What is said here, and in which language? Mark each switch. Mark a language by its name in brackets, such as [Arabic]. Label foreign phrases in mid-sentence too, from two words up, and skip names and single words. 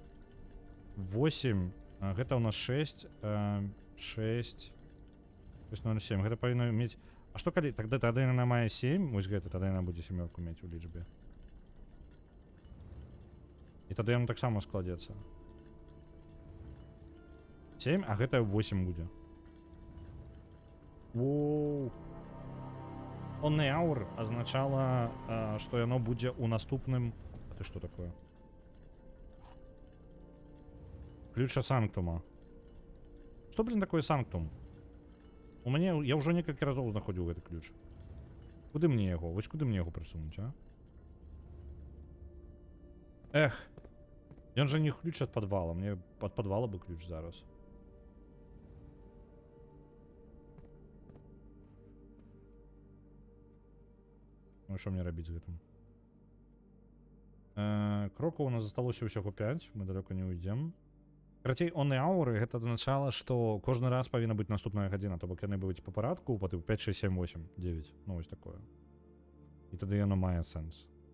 [Belarusian] 8 гэта у нас 6 6:07. Гэта павінна мець... А што калі... Тогда яна мае 7, вось гэта, тады яна будзе семёрку мець у лічбе. І тады яно таксама складзецца. 7, а гэта 8 будзе. Воу! [English] Only hour [Belarusian] азначала, што яно будзе ў наступным... А ты што такое? Ключа санктума. Што, блин, такое санктум? У мяне... Я ўжо некалькі разоў знаходзіў гэты ключ. Куды мне яго? Вось куды мне яго прысунуць, а? Эх. Ён жа не ключ ад падвала. Мне ад падвала бы ключ зараз. Ну, што мне рабіць з гэтым? Крокаў у нас засталося ўсяго 5. Мы далёка не уйдзем. Карацей, [English] only hour [Belarusian] гэта азначала, што кожны раз павінна быць наступная гадзіна, то бок яны быць па парадку, па 5, 6, 7, 8, 9. Ну, вось такое. І тады яно мае сэнс.